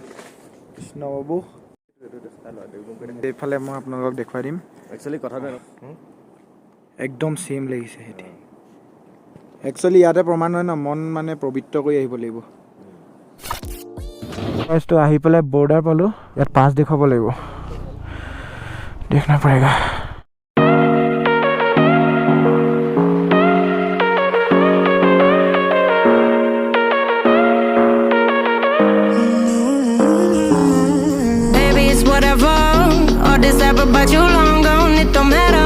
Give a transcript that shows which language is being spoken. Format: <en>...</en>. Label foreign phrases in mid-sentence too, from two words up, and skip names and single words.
<as>কৃষ্ণ বাবু, এইফালে মই আপোনালোকক দেখুৱাই দিম। একচুৱেলি কথাটো একদম ছেম লাগিছে সিহঁতি। একচুৱেলি ইয়াতে প্ৰমাণ হয় ন, মন মানে পবিত্ৰ কৰি আহিব লাগিব। তো আহি পেলাই বৰ্ডাৰ পালোঁ, ইয়াত পাছ দেখুৱাব লাগিব।</as> <hi>देखना पड़ेगा।</hi> <en>Baby, it's whatever. All this ever but you long gone, it don't matter.</en>